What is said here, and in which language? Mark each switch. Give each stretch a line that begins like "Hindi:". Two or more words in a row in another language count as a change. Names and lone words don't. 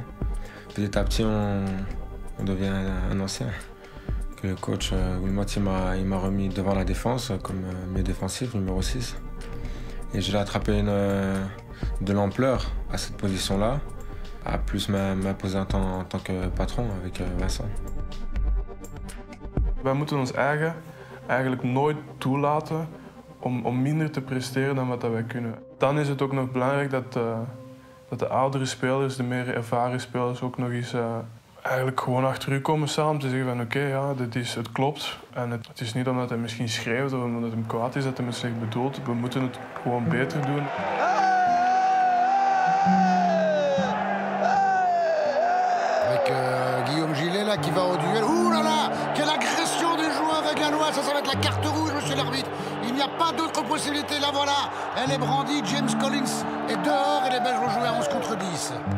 French: Petit à petit, on devient un ancien. Que le coach Wilmot il m'a remis devant la défense comme milieu défensif, numéro 6. Et je l'ai attrapé de l'ampleur à cette position-là, à plus m'imposer en tant que patron avec Vincent.
Dutch: Wij moeten ons eigenlijk nooit toelaten om minder te presteren dan wat wij kunnen. Dan is het ook nog belangrijk dat de oudere spelers, de meer ervaren spelers ook nog eens eigenlijk gewoon achter u komen staan om te zeggen van oké, ja, het klopt. En het is niet omdat hij misschien schreeuwt of omdat hij kwaad is dat hij het slecht bedoelt. We moeten het gewoon beter doen.
French: Avec Guillaume Gillet là qui va au duel. Ouh là là, quelle agression des joueurs gallois, ça va être la carte rouge, monsieur l'arbitre. Il n'y a pas d'autre possibilité, là voilà. Elle est brandie, James Collins est dehors et les Belges vont jouer à 11 contre 10.